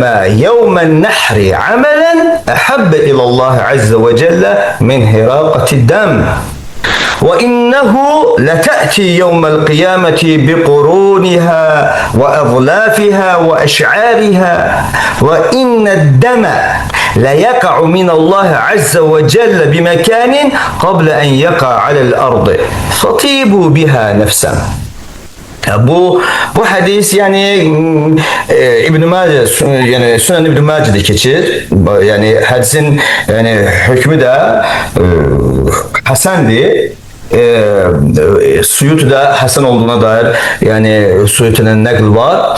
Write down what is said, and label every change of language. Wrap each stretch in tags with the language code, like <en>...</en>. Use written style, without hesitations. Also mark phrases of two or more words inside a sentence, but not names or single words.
<ar>يوم النحر عملا أحب إلى الله عز وجل من هراقة الدم وإنه لتأتي يوم القيامة بقرونها وأظلافها وأشعارها وإن الدم ليقع من الله عز وجل بمكان قبل أن يقع على الأرض فطيبوا بها نفسا.</ar> <tr>Bu hadis yani İbn Mace yani Sünen İbn Mace'de geçir. Yani hadisin yani hükmü de hasendir. Suyutu'da Hasan olduğuna dair yani Suyutu'nun nakl var.</tr>